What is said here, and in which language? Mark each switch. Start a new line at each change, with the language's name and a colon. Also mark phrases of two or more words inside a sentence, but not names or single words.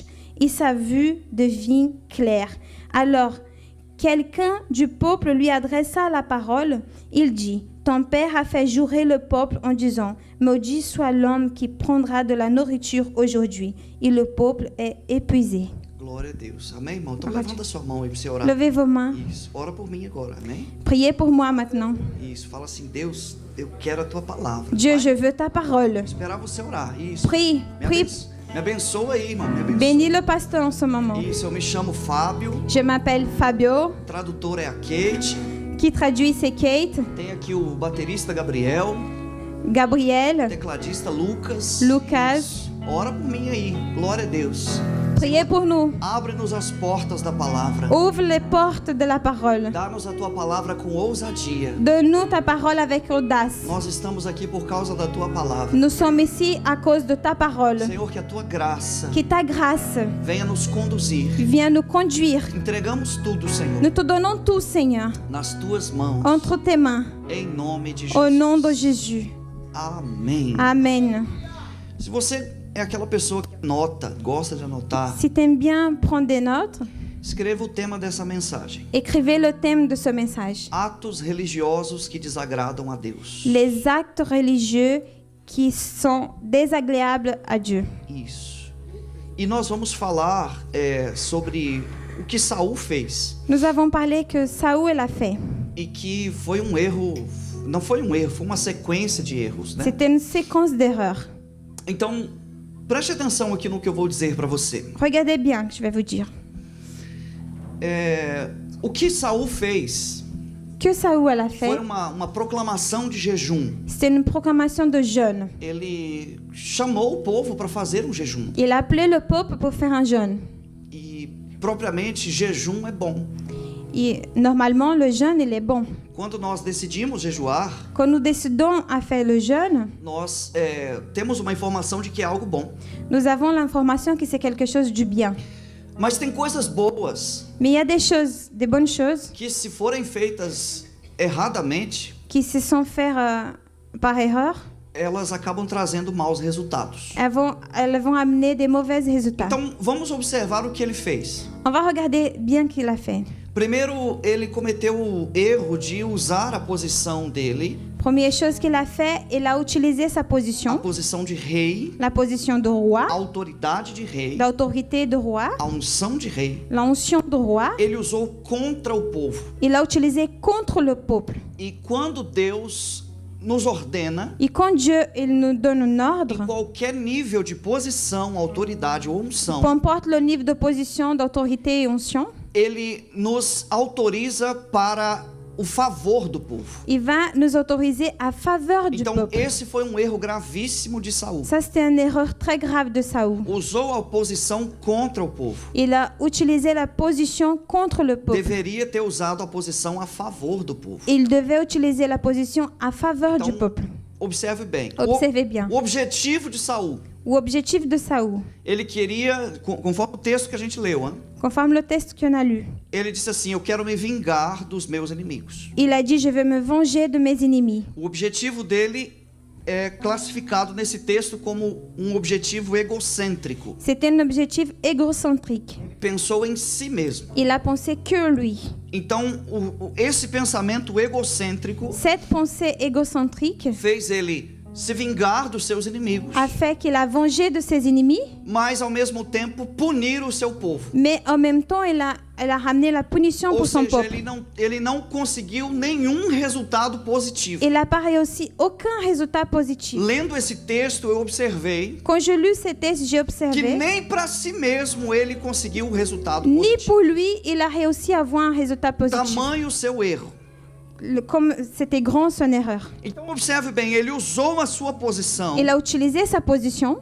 French: Et sa vue devint claire. Alors, quelqu'un du peuple lui adressa la parole. Il dit: ton père a fait jurer le peuple en disant: maudit soit l'homme qui prendra de la nourriture aujourd'hui. Et le peuple est épuisé.
Portuguese: Glória a Deus. Amém, irmão? Então levanta sua mão aí para você orar.
French: Levez vos mains.
Portuguese: Isso. Ora por mim agora. Amém?
French: Priez pour moi maintenant.
Portuguese: Isso. Fala assim: Deus, eu quero a tua palavra.
French: Dieu,
Portuguese: Pai,
French: je veux ta parole.
Portuguese: esperar você orar. Isso.
French: Prie, prie.
Portuguese: Me abençoa aí, irmão. Me abençoa.
French: Bénis le pasteur en ce moment.
Portuguese: Isso. Eu me chamo Fábio.
French: Je m'appelle Fabio,
Portuguese: Tradutor é a Kate.
French: qui traduit c'est Kate,
Portuguese: Tem aqui o baterista Gabriel. Gabriel, Tecladista Lucas. Lucas. Isso. Ora por mim aí. Glória a Deus.
French: prier pour nous.
Portuguese: Abre-nos as portas da palavra.
French: Ouvre les portes de la parole.
Portuguese: Dá-nos a tua palavra com ousadia.
French: Donne-nous ta parole avec audace.
Portuguese: Nós estamos aqui por causa da tua palavra.
French: Nous sommes ici à cause de ta parole.
Portuguese: Senhor, que a tua graça
French: Que ta grâce
Portuguese: venha nos conduzir.
French: vienne nous conduire.
Portuguese: Entregamos tudo, Senhor,
French: Nous te donnons tout, Seigneur,
Portuguese: nas tuas mãos.
French: entre tes mains,
Portuguese: Em nome de
French: au Jesus. nom de Jésus.
Portuguese: Amém.
French: Amen.
Portuguese: Se você é aquela pessoa que anota, gosta de anotar,
French: Si tu aimes bien prendre des notes,
Portuguese: escreva o tema dessa mensagem.
French: écrivez le thème de ce message.
Portuguese: Atos religiosos que desagradam a Deus.
French: Les actes religieux qui sont désagréables à Dieu.
Portuguese: Isso. E nós vamos falar sobre o que Saul fez.
French: Nous avons parlé que Saül a fait.
Portuguese: E que foi um erro, não foi um erro, foi uma sequência de erros, né?
French: C'était une séquence d'erreurs.
Portuguese: Então, preste atenção aqui no que eu vou dizer para você.
French: Regardez bien que je vais vous dire.
Portuguese: O que Saul fez
French: Que Saül a
Portuguese: foi
French: fait,
Portuguese: uma proclamação de jejum.
French: c'était une proclamation de jeûne.
Portuguese: Ele chamou o povo para fazer um jejum.
French: Il a appelé le peuple pour faire un jeûne.
Portuguese: E, propriamente, jejum é bom.
French: Et normalement, le jeûne, il est bon.
Portuguese: Quando nós decidimos jejuar,
French: Quand nous décidons à faire le jeûne,
Portuguese: nós temos uma informação de que é algo bom.
French: nous avons l'information que c'est quelque chose du bien.
Portuguese: Mas tem coisas boas
French: Mais il y a des choses, des bonnes choses,
Portuguese: que, se forem feitas erradamente,
French: qui se sont faites par erreur.
Portuguese: elas acabam trazendo maus resultados.
French: Elles vont amener des mauvais résultats.
Portuguese: Então, vamos observar o que ele fez.
French: On va regarder bien qu'il a fait.
Portuguese: Primeiro, ele cometeu o erro de usar a posição dele,
French: Première chose qu'il a fait, il a utilisé sa
Portuguese: a
French: position,
Portuguese: posição de rei,
French: la position de roi,
Portuguese: a autoridade de rei,
French: l'autorité de roi,
Portuguese: a unção de rei.
French: l'onction de roi.
Portuguese: Ele usou contra o povo.
French: Il a utilisé contre le peuple.
Portuguese: E quando Deus nos ordena,
French: Et quand Dieu il nous donne un
Portuguese: em
French: ordre,
Portuguese: qualquer nível de posição, autoridade ou unção,
French: peu importe le niveau de position, d'autorité et onction,
Portuguese: ele nos autoriza para o favor do povo.
French: il va nous autoriser à faveur du
Portuguese: Então,
French: peuple.
Portuguese: esse foi um erro gravíssimo de Saul.
French: Ça, c'était une erreur très grave de Saül.
Portuguese: Usou a posição contra o povo.
French: Il a utilisé la position contre le peuple.
Portuguese: Deveria ter usado a posição a favor do povo.
French: Il devait utiliser la position à faveur du peuple.
Portuguese: Observe bem.
French: Observez bien.
Portuguese: O objetivo de Saul,
French: O objectif de Saül,
Portuguese: ele queria, conforme o texto que a gente leu,
French: conforme le texte qu'on a lu,
Portuguese: ele disse assim: eu quero me vingar dos meus inimigos.
French: il a dit, je vais me venger de mes ennemis.
Portuguese: O objetivo dele é classificado nesse texto como um objetivo egocêntrico.
French: C'était un objectif égocentrique.
Portuguese: Pensou em si mesmo.
French: Il a pensé que lui.
Portuguese: Então, esse pensamento egocêntrico
French: Cette pensée égocentrique
Portuguese: fez ele se vingar dos seus inimigos,
French: a fait qu'il a vengé de ses ennemis,
Portuguese: mas ao mesmo tempo punir o seu povo.
French: mais en même temps, il a ramené la punition
Portuguese: Ou
French: pour son
Portuguese: seja,
French: peuple.
Portuguese: ele não conseguiu nenhum resultado positivo.
French: Il n'a pas réussi aucun résultat positif.
Portuguese: Lendo esse texto, eu observei
French: Quand je lus ce texte, j'ai
Portuguese: que
French: observé,
Portuguese: nem para si mesmo ele conseguiu o resultado
French: ni
Portuguese: positivo.
French: pour lui, il a réussi à avoir un résultat positif.
Portuguese: Tamanho o seu erro.
French: Comme c'était grand son erreur.
Portuguese: Então observe bem, ele usou a sua posição
French: Il a utilisé sa position,